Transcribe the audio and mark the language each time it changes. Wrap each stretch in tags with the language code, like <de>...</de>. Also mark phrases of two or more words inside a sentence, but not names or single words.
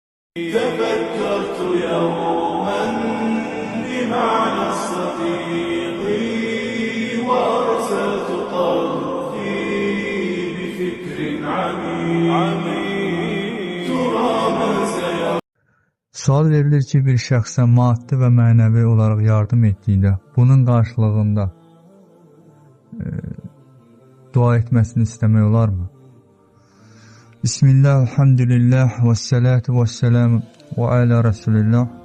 <ar>تفكرت يوما بمعنى الصديق وأرسلت طرفي بفكر عميق ترى من سيرى.</ar> <az>Sual verilir ki, bir şəxsə maddi və mənəvi olaraq yardım etdikdə, bunun qarşılığında dua etməsini istəmək olarmı?</az> <ar>بسم الله الحمد لله والصلاة والسلام على رسول الله.</ar>